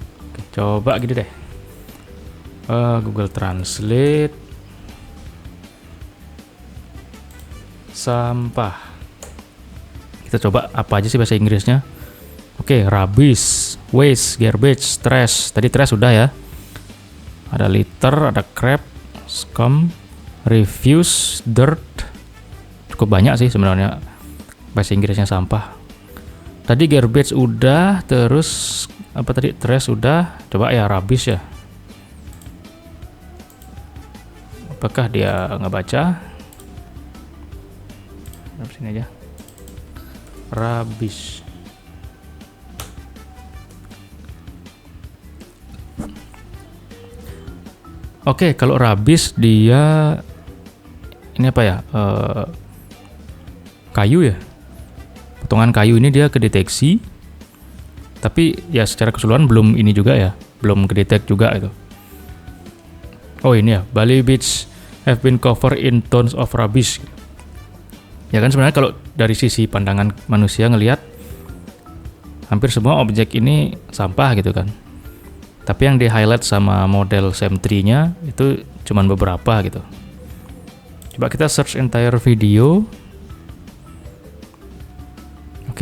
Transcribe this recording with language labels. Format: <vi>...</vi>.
<id>Oke, coba gitu deh. Google Translate sampah. Kita coba apa aja sih bahasa Inggrisnya.</id> <en>Oke, rubbish, waste, garbage, trash.</en> <id>Tadi</id> <en>trash</en> <id>sudah ya. Ada</id> <en>litter,</en> <id>ada</id> <en>crap, scum, refuse, dirt.</en> <id>Cukup banyak sih sebenarnya bahasa Inggrisnya sampah. Tadi garbage udah, terus apa tadi, trash udah. Coba ya rubbish ya. Apakah dia ngebaca? Sini aja. Rubbish. Oke, kalau rubbish dia ini apa ya? Kayu ya. Potongan kayu ini dia kedeteksi. Tapi ya secara keseluruhan belum ini juga ya, belum kedetek juga itu.</id> <en>Oh ini ya, Bali Beach have been covered in tons of rubbish.</en> <id>Ya kan sebenarnya kalau dari sisi pandangan manusia ngelihat hampir semua objek ini sampah gitu kan. Tapi yang di highlight sama model SAM3-nya itu cuman beberapa gitu. Coba kita search entire video. Oke,</id>